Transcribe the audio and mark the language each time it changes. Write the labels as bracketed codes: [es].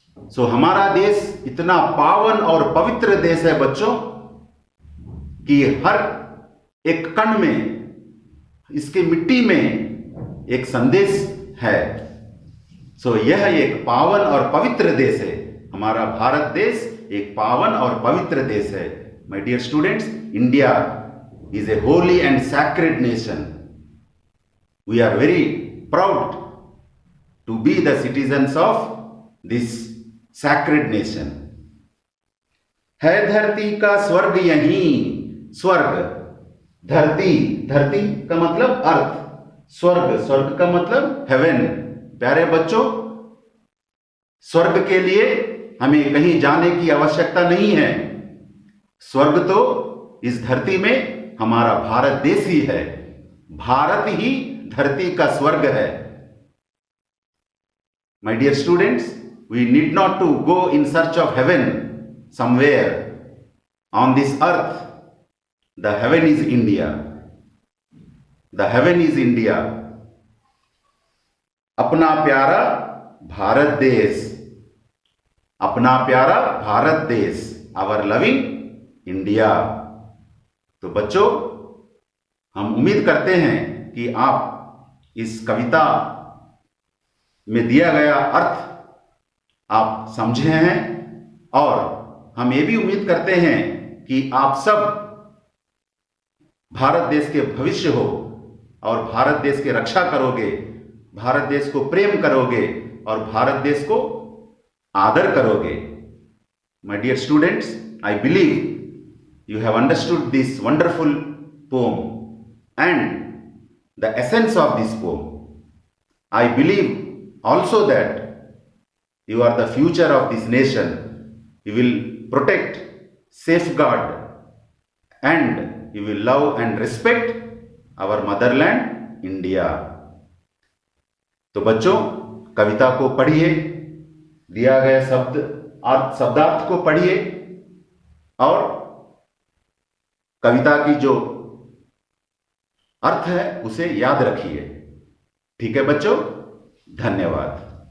[hi] सो हमारा देश इतना पावन और पवित्र देश है बच्चों कि हर एक कण में, इसकी मिट्टी में एक संदेश है। सो यह एक पावन और पवित्र देश है। हमारा भारत देश एक पावन और पवित्र देश है। [en] My dear students, India is a holy and sacred nation. We are very proud to be the citizens of this sacred nation. [hi] है धरती का स्वर्ग यहीं। स्वर्ग, धरती, धरती का मतलब अर्थ, स्वर्ग, स्वर्ग का मतलब हेवन, प्यारे बच्चों, स्वर्ग के लिए हमें कहीं जाने की आवश्यकता नहीं है। स्वर्ग तो इस धरती में हमारा भारत देश ही है। भारत ही धरती का स्वर्ग है। [en] My dear students, we need not to go in search of heaven somewhere on this earth. The heaven is India. The heaven is India. [hi] अपना प्यारा भारत देश, अपना प्यारा भारत देश, [en] Our loving India. [hi] तो बच्चों, हम उम्मीद करते हैं कि आप इस कविता में दिया गया अर्थ आप समझे हैं, और हम ये भी उम्मीद करते हैं कि आप सब भारत देश के भविष्य हो और भारत देश की रक्षा करोगे, भारत देश को प्रेम करोगे और भारत देश को आदर करोगे। [en] My dear students, I believe you have understood this wonderful poem and the essence of this poem. I believe also that you are the future of this nation. You will protect, safeguard, and you will love and respect our motherland, India. [hi] तो बच्चों, कविता को पढ़िए, दिया गया शब्दार्थ को पढ़िए और कविता की जो अर्थ है उसे याद रखिए। ठीक है बच्चों, धन्यवाद।